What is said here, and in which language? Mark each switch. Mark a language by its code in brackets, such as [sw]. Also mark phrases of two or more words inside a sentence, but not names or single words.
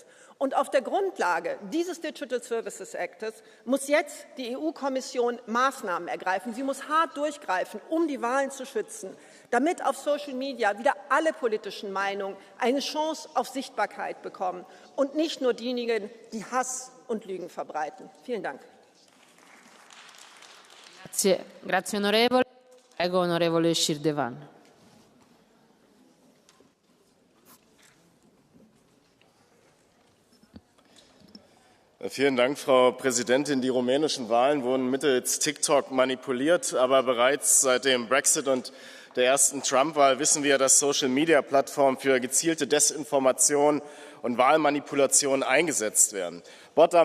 [de] Und auf der Grundlage dieses Digital Services Actes muss jetzt die EU-Kommission Maßnahmen ergreifen. Sie muss hart durchgreifen, um die Wahlen zu schützen, damit auf [en] Social Media [de] wieder alle politischen Meinungen eine Chance auf Sichtbarkeit bekommen und nicht nur diejenigen, die Hass und Lügen verbreiten. Vielen Dank. [it] Grazie onorevole. Prego onorevole Shirdevan. [de] Vielen Dank, Frau Präsidentin. Die rumänischen Wahlen wurden mittels TikTok manipuliert, aber bereits seit dem Brexit und der ersten Trump-Wahl wissen wir, dass Social-Media-Plattformen für gezielte Desinformation und Wahlmanipulation eingesetzt werden.